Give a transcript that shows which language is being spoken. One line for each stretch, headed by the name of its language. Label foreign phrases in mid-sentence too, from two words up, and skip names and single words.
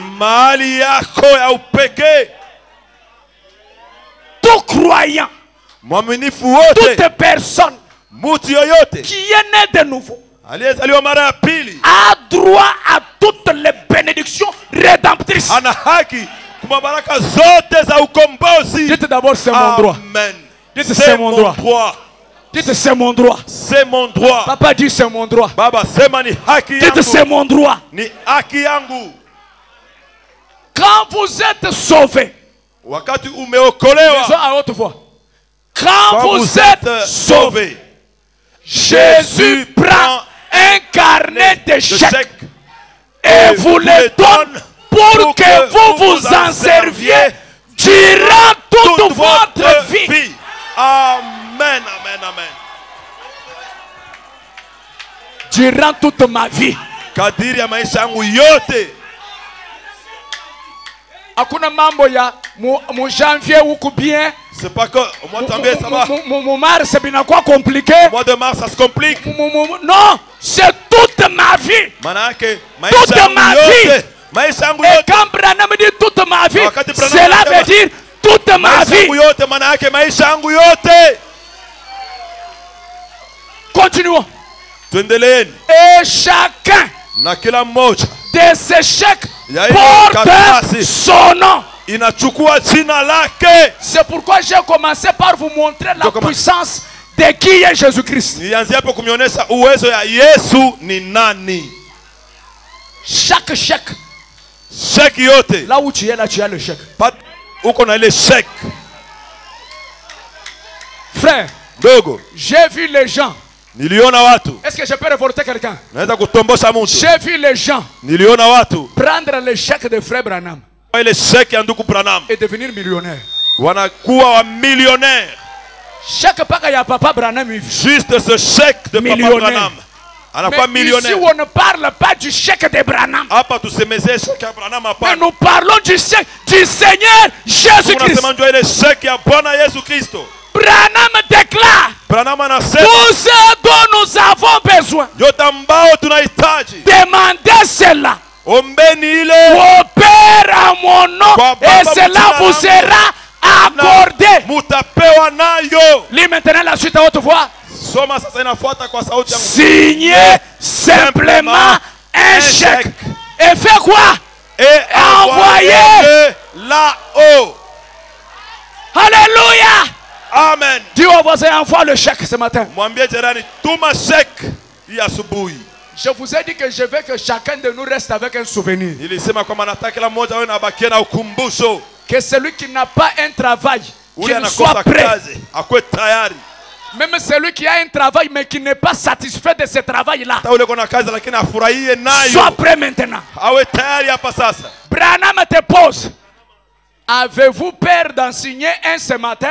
French: Tout croyant, toute personne qui est née de nouveau a droit à toutes les bénédictions rédemptrices. Dites d'abord, c'est mon droit. Dites, c'est mon droit. Dites, c'est mon droit. C'est mon droit. Papa dit, c'est mon droit.
Swahili: Baba sema ni haki yangu.
French: Dites, c'est mon droit.
Swahili: Ni haki yangu.
French: Quand vous êtes sauvés,
Swahili: wakati umeokolewa,
French: à haute voix, quand vous êtes sauvés, Jésus prend un carnet de chèques et vous le donne pour que vous vous en serviez durant toute votre vie. Amen, amen, amen. Durant toute ma vie.
Swahili: Kadiri ya maisha yangu yote. Hakuna mambo ya mu janvier huku bien.
French: C'est pas que au mois de janvier ça va.
Swahili: Mu mars binakuwa compliqué.
French: Au mois de mars ça se complique. Non, c'est toute ma vie.
Swahili: Manake
French: toute ma vie.
Swahili: Maisha yangu yote.
French: Et quand Branham dit toute ma vie, cela veut dire toute ma vie.
Swahili: Maisha yangu yote manake maisha yangu yote.
French: Continuons.
Swahili: Tuendeleeni.
French: Et chacun
Swahili: na kila mmoja
French: de ces chèques porte son nom.
Swahili: Inachukua jina lake.
French: C'est pourquoi j'ai commencé par vous montrer la puissance de qui est Jésus-Christ.
Swahili: Nianze hapo kumionyesha uwezo ya Yesu ni nani.
French: Chaque chèque.
Swahili: Chèque yote.
French: Là où tu es, là tu as le chèque.
Swahili: Uko na ile chèque.
French: Frère,
Swahili: dogo,
French: j'ai vu les gens.
Swahili: Niliona watu.
French: Est-ce que je peux révolter quelqu'un?
Swahili: Naweza kutombosha mtu.
French: J'ai vu les gens.
Swahili: Niliona watu
French: prendre le chèque de frère Branham.
Swahili: Ile chèque ya ndugu Branham.
French: Et devenir millionnaire.
Swahili: Wanakuwa wa millionnaire. Chèque paka ya papa Branham.
French: Juste ce chèque de papa Branham.
Swahili: Anakuwa millionnaire.
French: Ici on ne parle pas du chèque de Branham.
Swahili: Hapa tusemezee chèque ya Branham hapa.
French: Mais nous parlons du chèque du Seigneur Jésus-Christ.
Swahili: Tunasema ndio ile chèque ya Bwana Yesu Kristo.
French: Branham déclare, tout ce dont nous avons besoin, demandez cela au Père à mon nom et cela vous sera accordé. Lis maintenant la suite à haute voix. Signez simplement un chèque et faites quoi? Et envoyez là-haut. Alléluia. Amen. Dis au voisin, envoie le chèque ce matin.
Swahili: Mwambie jirani, tuma chèque hii asubuhi.
French: Je vous ai dit que je veux que chacun de nous reste avec un souvenir.
Swahili: Nilisema kwamba nataka kila mmoja awe na bakia na ukumbusho.
French: Que celui qui n'a pas un travail,
Swahili: Ule
French: qu'il soit
Swahili: anakosa
French: prêt.
Swahili: kazi, akwe tayari.
French: Même celui qui a un travail mais qui n'est pas satisfait de ce travail-là,
Swahili: Hata ule kona kazi lakini afurahie nayo.
French: sois prêt maintenant.
Swahili: Awe tayari hapa sasa.
French: Branham te pose. Avez-vous peur d'en signer un ce matin?